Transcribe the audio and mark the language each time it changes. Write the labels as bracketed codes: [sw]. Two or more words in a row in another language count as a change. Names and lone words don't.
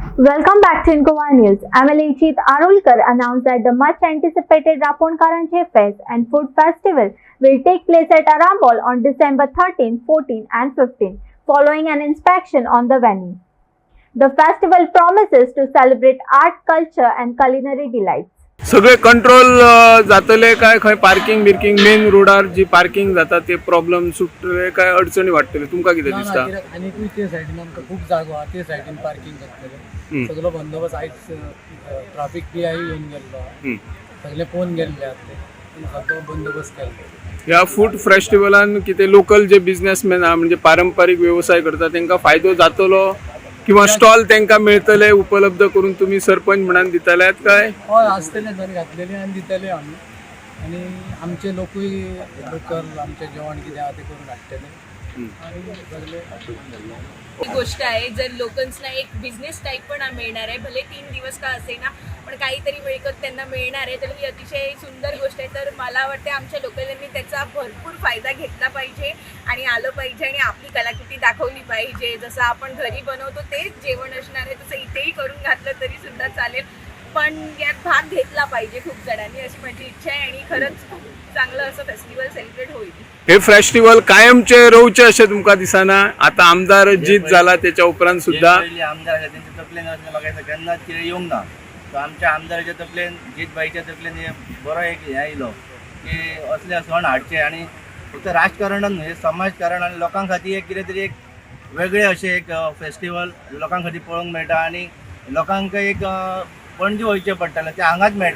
[en] Welcome back to Incoa News. MLA Arulkar announced that the much anticipated Raponkaranche Fest and Food Festival will take place at Arambol on December 13, 14 and 15 following an inspection on the venue. The festival promises to celebrate art, culture and culinary delights. [kok] सगळे कंट्रोल जातले काय खंय पार्किंग बिर्किंग मेन रोडार जी पार्किंग जाता ते प्रॉब्लेम सुटले काय अडचणी वाटतले तुमका कितें दिसता? आणि ते सायडीन आमकां खूप जागो आहा ते सायडीन पार्किंग जातले सगळो बंदोबस्त आयज [en] traffic PI [kok] येवन गेल्लो सगळे पोवन गेल्ले आहा सगळो बंदोबस्त केल्लो. ह्या [en] food festivalan [kok] कितें लोकल जे बिझनेसमॅन आहा म्हणजे पारंपारीक व्यवसाय करता तांकां फायदो जातलो किंवा स्टॉल तांकां मेळटले उपलब्ध करून तुम्ही सरपंच म्हणून दितल्यात काय? हय आसतले जर घातलेले आनी दितले आमी आनी आमचे लोकूय लोकल आमचे जेवण कितें आहा ते करून हाडटले आनी सगळे [mr] गोष्ट आहे. जर लोकल्सना एक [en] business type [mr] पण मिळणार आहे, भले 3 दिवस का असेना पण काहीतरी मिळकत त्यांना मिळणार आहे, तर ही अतिशय सुंदर गोष्ट आहे. तर मला वाटते आमच्या लोकलांनी त्याचा भरपूर फायदा घेतला पाहिजे आणि आलं पाहिजे आणि आपली कलाकृती दाखवली पाहिजे. जसं आपण घरी बनवतो तेच जेवण असणार आहे तसं इथेही करून घातलं तरी सुद्धा चालेल, पण यात भाग घेतला पाहिजे खूप जणांनी, अशी माझी इच्छा आहे. आणि खरंच खूप चांगलं असं [en] festival celebrate [mr] होईल. [kok] हे फेस्टिवल कायमचे रोवचे अशें तुमका दिसना? [mr] आता आमदार जीत झाला त्याच्या उपरांत सुद्धा [kok] आमदार त्यांच्या तकलेन बघायचं केन्नाच कितें येवंक ना. तर आमच्या आमदाराच्या तकलेन जीत बाईच्या तकलेन बरो एक हे आयलो की असले सण हाडचे आणि फक्त राजकारणान न्हय समाजकारण आणि लोकां खातीर एक कितें तरी एक वेगळे अशें एक फेस्टिवल लोकां खातीर पळोवंक मेळटा आणि लोकांक एक पणजे वयचें पडटलें तें हांगाच मेळटा.